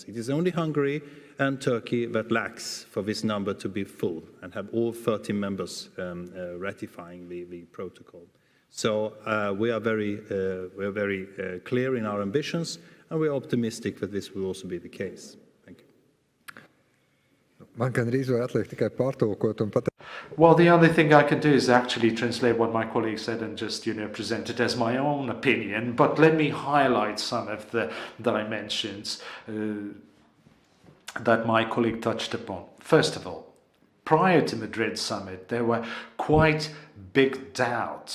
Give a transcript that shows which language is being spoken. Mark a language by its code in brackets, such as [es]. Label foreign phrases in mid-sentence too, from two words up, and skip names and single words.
[en] It is only Hungary and Turkey that lacks for this number to be full and have all 30 members ratifying the protocol. So we are very clear in our ambitions, and we are optimistic that this will also be the case. Thank you. [lv] Man gandrīz var atlikt tikai pārtulkot un pateikt. [en] Well, the only thing I can do is actually translate what my colleague said and just, present it as my own opinion. But let me highlight some of the dimensions that my colleague touched upon. First of all, prior to Madrid summit, there were quite big doubts.